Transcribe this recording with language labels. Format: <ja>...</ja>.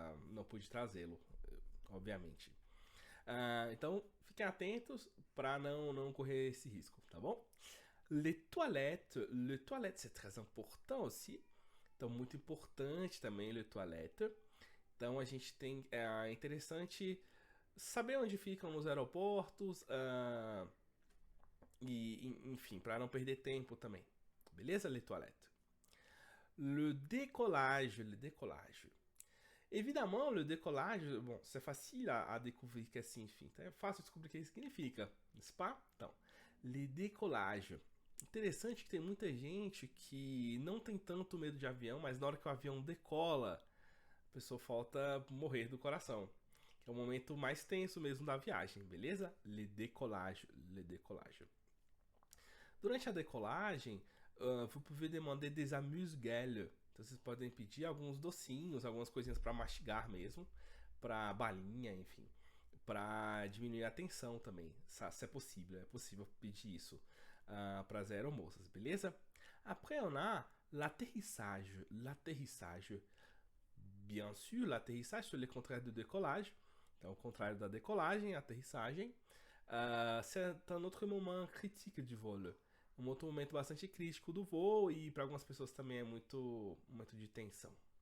<pt>Não pude trazê-lo, obviamente. Então, fiquem atentos para não correr esse risco, tá bom?</pt> <fr>Le toilette, c'est très important aussi.</fr> <pt>Então, muito importante também le toilette. Então, a gente tem. É interessante saber onde ficam nos aeroportos. Enfim, para não perder tempo também. Beleza, les toilettes?</pt> <fr>Le décollage, le décollage. Évidemment, le décollage, bon, c'est facile à découvrir que significa.</fr> <pt>Então é fácil descobrir o que significa,</pt> <fr>n'est-ce pas?</fr> <pt>Então, le décollage. Interessante que tem muita gente que não tem tanto medo de avião, mas na hora que o avião decola, a pessoa falta morrer do coração. Que é o momento mais tenso mesmo da viagem, beleza?</pt> <fr>Le décollage, le décollage.</fr> <pt>Durante a decolagem,</pt> <fr>vous pouvez demander des amuse-gueules.</fr> <pt>Então vocês podem pedir alguns docinhos, algumas coisinhas para mastigar mesmo, para balinha, enfim, para diminuir a tensão também. Se é possível pedir isso para as aeromoças, beleza?</pt> <fr>Après on a l'atterrissage. L'atterrissage. Bien sûr, l'atterrissage c'est le contraire do décollage.</fr> <pt>Então, o contrário da decolagem, aterrissagem.</pt> <fr>C'est un autre moment critique du vol.</fr> <pt>Um outro momento bastante crítico do voo e para algumas pessoas também é muito de tensão.</pt>